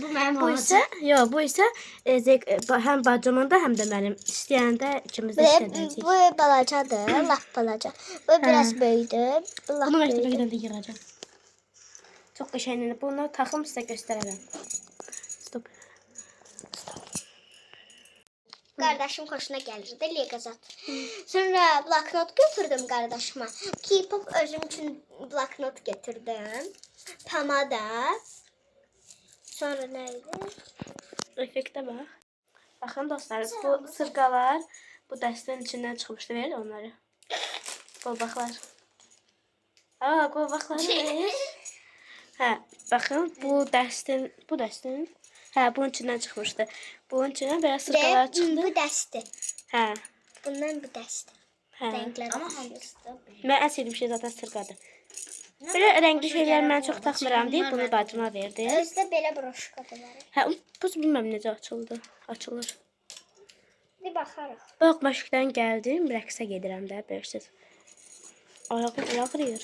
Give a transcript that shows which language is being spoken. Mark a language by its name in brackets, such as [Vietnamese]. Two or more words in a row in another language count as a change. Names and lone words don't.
[Azerbaijani] Bu isə, bu isə həm bacımın da, həm də mənim istəyəndə ikimiz də işlədəcəyik. Bu balacadır. Lap balaca. Bu biraz böyüdü. Bu lap Bunu məktəbə böyüdü. gedəndə yığacağam. Çox qəşəngdir. Bunları taxım sizə göstərərəm. Stop. [Turkish] Kardeşim hoşuna gelirdi Legazat. Sonra bloknot götürdüm kardeşime. K-pop özüm için bloknot getirdim. [Azerbaijani] Pamada. Sonra neydi? Effektə bax. Baxın dostlar, bu sırğalar bu dəstənin içindən çıxmışdı. Verir onları. Qolbaqlar. Qolbaqları verir. Hə, baxın bu dəstin. Hə, bunun içindən çıxmışdı. Bunun içindən belə sırğalar çıxdı. Bu dəsti. Hə. Bundan bu dəsti. Hə. [Turkish] Renkler. Ama hangisi de [Azerbaijani] Mən ən sevdiyim şey zaten sırğadır. Belə rəngli şeylər mən çox taxmıram deyib bunu bacıma verdim. Özde belə broşka da var. Hə, bu bilməm necə açıldı. Açılır. Bir baxarıq. Bax, məşqdən gəldim, rəqsə gedirəm də, bilirsiniz. Ayağım ağrıyır.